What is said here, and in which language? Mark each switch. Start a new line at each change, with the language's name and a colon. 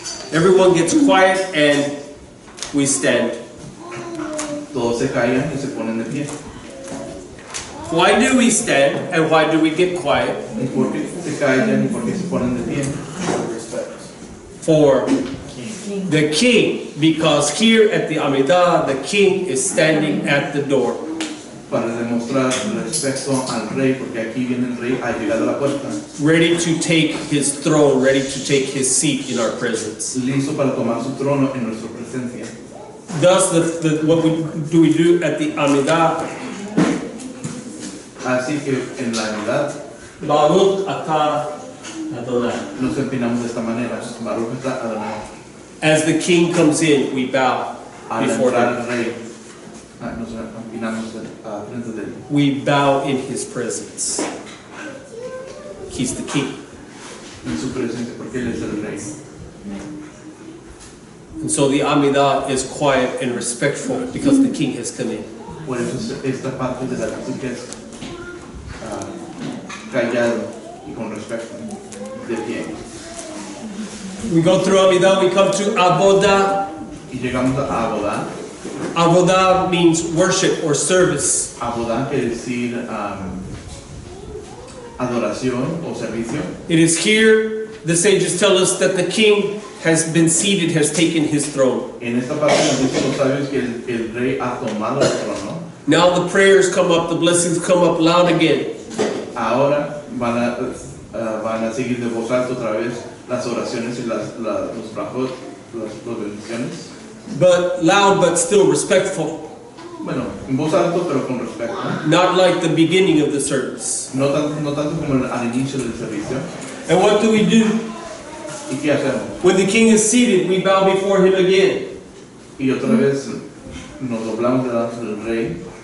English: Everyone gets quiet and we stand.
Spanish: Todos se callan y se ponen de pie.
English: Why do we stand and why do we get quiet?
Spanish: ¿Y por qué se callan y por qué se ponen de pie?
English: For the king, because here at the Amidah, the king is standing at the door.
Spanish: Para demostrar respeto al rey, porque aquí viene el rey a llegar a la puerta,
English: Ready to take his throne, ready to take his seat in our presence.
Spanish: listo para tomar su trono en nuestra presencia.
English: Thus, what do we do at the Amidah?
Spanish: Así que en la Navidad
Hebrew: Baruch atah Adonai.
Spanish: nos empinamos de esta manera.
Hebrew: Baruch atah Adonai.
English: As the king comes in, we bow
Spanish: Al
English: before
Spanish: entrar
English: him.
Spanish: el rey, nos empinamos frente de él.
English: We bow in his presence. He's the king.
Spanish: En su presencia, porque él es el rey.
English: And so the Amidah is quiet and respectful because the king has come in.
Spanish: Por eso esta parte de la liturgia es callado y con respeto, de pie.
English: We go through Amidah, we come to Avodah.
Spanish: Y llegamos a Abodá.
English: Avodah means worship or service.
Spanish: Abodá quiere decir adoración o servicio.
English: It is here, the sages tell us, that the king has been seated, has taken his throne.
Spanish: En esta parte nos dicen los sabios que el rey ha tomado el trono.
English: Now the prayers come up, the blessings come up loud again.
Spanish: Ahora van a seguir de voz alta otra vez las oraciones y los brajos, las bendiciones.
English: But loud, but still respectful.
Spanish: Bueno, en voz alta pero con respeto.
English: Not like the beginning of the service.
Spanish: No tanto como al inicio del servicio.
English: And what do we do?
Spanish: ¿Y qué hacemos?
English: When the king is seated, we bow before him again.
Spanish: Y otra vez nos doblamos delante del rey.